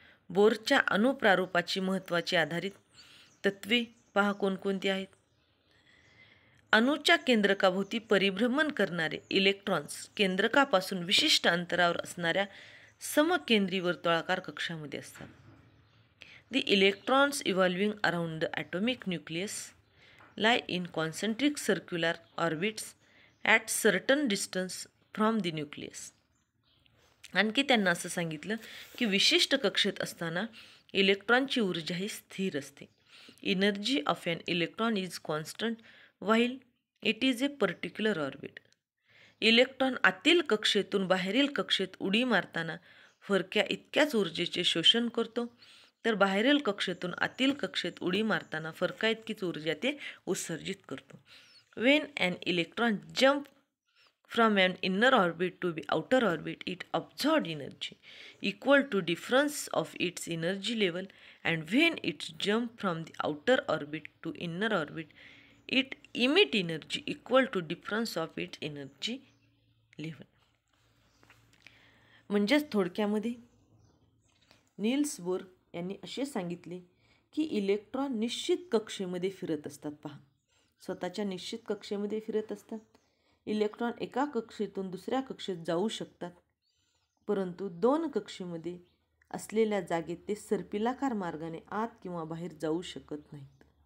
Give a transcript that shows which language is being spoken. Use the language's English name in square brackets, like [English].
[Marathi] बोरच्या अणुप्रारूपाची महत्त्वाची आधारित तत्वे पहा कोणकोणती आहेत. अणूच्या केंद्रकाभोवती परिभ्रमण करणारे इलेक्ट्रॉन्स केंद्रकापासून विशिष्ट अंतरावर असणाऱ्या समकेंद्री वर्तुळाकार कक्षामध्ये असतात. [English] The electrons evolving around the atomic nucleus lie in concentric circular orbits at certain distance from the nucleus. [Marathi] आणखी त्यांना असं सांगितलं की विशिष्ट कक्षेत असताना इलेक्ट्रॉनची ऊर्जा ही स्थिर असते. [English] Energy of an electron is constant while it is a particular orbit. [Marathi] Electron आतील कक्षेतून बाहेरील कक्षेत उडी मारताना फरक्या इतक्याच ऊर्जेचे शोषण करतो, तर बाहेरील कक्षेतून आतील कक्षेत उडी मारताना फरका इतकीच ऊर्जा ते उत्सर्जित करतो. [English] When an electron jump from an inner orbit to be outer orbit it absorb energy equal to difference of its energy level and when its jump from the outer orbit to inner orbit it emit energy equal to difference of its energy level. [Marathi] म्हणजेच थोडक्यामध्ये Niels Bohr यांनी असे सांगितले की electron निश्चित कक्षेमध्ये फिरत असतात. पहा, स्वतःच्या निश्चित कक्षेमध्ये फिरत असतात. इलेक्ट्रॉन एका कक्षेतून दुसऱ्या कक्षेत जाऊ शकतात, परंतु दोन कक्षेमध्ये असलेल्या जागेत ते सर्पिलाकार मार्गाने आत किंवा बाहेर जाऊ शकत नाहीत.